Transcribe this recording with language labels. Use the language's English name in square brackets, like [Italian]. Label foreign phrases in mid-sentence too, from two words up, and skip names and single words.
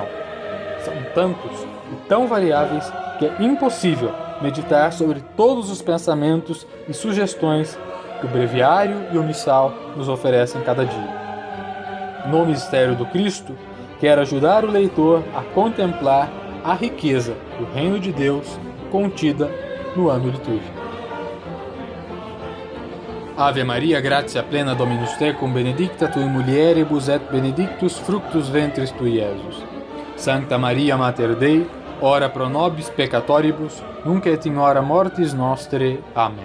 [Portuguese] São tantos e tão variáveis que é impossível meditar sobre todos os pensamentos e sugestões que o breviário e o missal nos oferecem cada dia. No mistério do Cristo, quero ajudar o leitor a contemplar a riqueza do reino de Deus contida no ano litúrgico. [Latin] Ave Maria, gratia plena Dominus tecum, benedicta tui mulieribus et benedictus fructus ventris tui, Iesus. Sancta Maria Mater Dei, ora pro nobis peccatoribus, nunc et in hora mortis nostre.